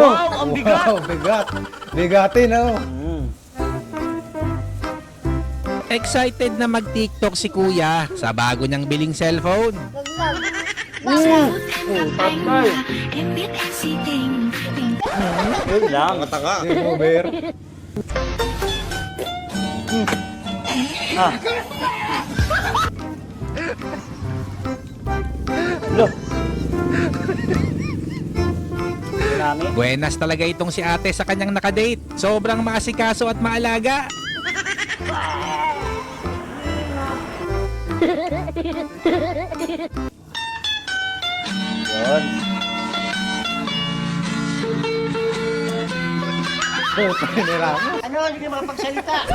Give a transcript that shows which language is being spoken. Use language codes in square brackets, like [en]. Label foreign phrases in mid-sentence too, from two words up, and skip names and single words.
[tl] Ang bigat! Wow, bigat. Bigatin, oh. Excited na mag-TikTok si kuya sa bago niyang biling cellphone. Yun lang. [en] Game over. Ah. Lo. Tsunami. [tl] Buenas talaga itong si ate sa kanyang nakadate. Sobrang maasikaso at maalaga. Yun. Ano, hindi ka makapagsalita.